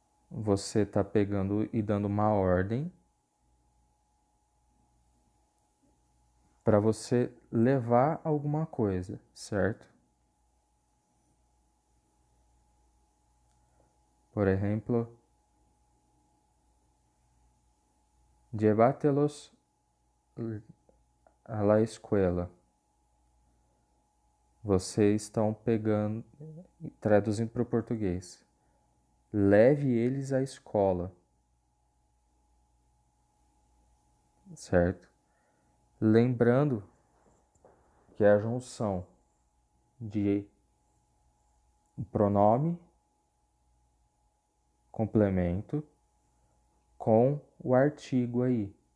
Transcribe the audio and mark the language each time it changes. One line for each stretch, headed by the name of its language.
Portuguese: Você está pegando e dando uma ordem para você levar alguma coisa, certo?
Spanish: Por ejemplo, llévatelos a la escuela.
Portuguese: Vocês estão pegando, traduzindo para o português. Leve eles à escola, certo? Lembrando que é a junção de pronome, complemento, com o artigo aí.